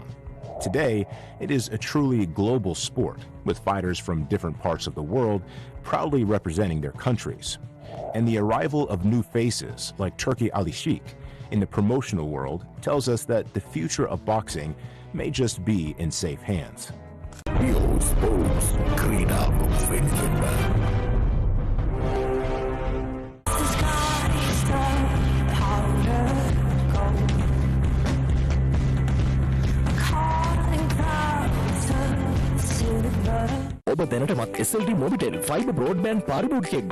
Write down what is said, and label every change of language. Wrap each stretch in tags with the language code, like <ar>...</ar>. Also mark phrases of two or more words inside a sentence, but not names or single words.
<en>Today, it is a truly global sport, with fighters from different parts of the world proudly representing their countries. And the arrival of new faces like Turki Alishik in the promotional world tells us that the future of boxing may just be in safe hands. PEO Sports, Krida Confederation.</en> <si>ඔබ දැනටමත් SLT මොබිටෙල්</si> <en>fiber broadband</en> <si>පාරිභෝගිකයෙක්ද?</si>